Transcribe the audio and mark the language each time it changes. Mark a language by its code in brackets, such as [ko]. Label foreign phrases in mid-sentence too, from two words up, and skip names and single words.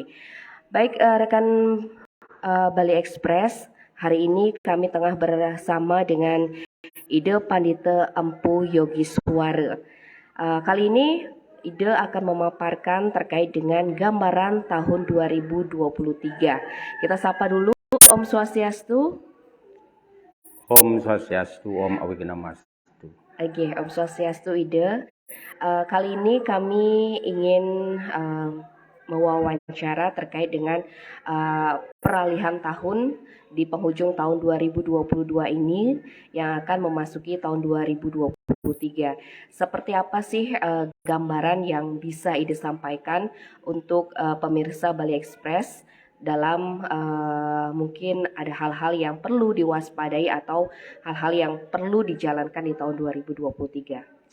[id] Baik rekan Bali Express, hari ini kami tengah bersama dengan Ide Pandita Empu Yogiswara. Kali ini Ide akan memaparkan terkait dengan gambaran tahun 2023. Kita sapa dulu [sa] Om Swastiastu. Om Swastiastu, Om Awiganamastu. [id] Oke, [sa] Om Swastiastu [id] Ide. Kali ini kami ingin mewawancara terkait dengan peralihan tahun di penghujung tahun 2022 ini yang akan memasuki tahun 2023. Seperti apa sih gambaran yang bisa Ide sampaikan untuk pemirsa Bali Express dalam mungkin ada hal-hal yang perlu diwaspadai atau hal-hal yang perlu dijalankan di tahun 2023.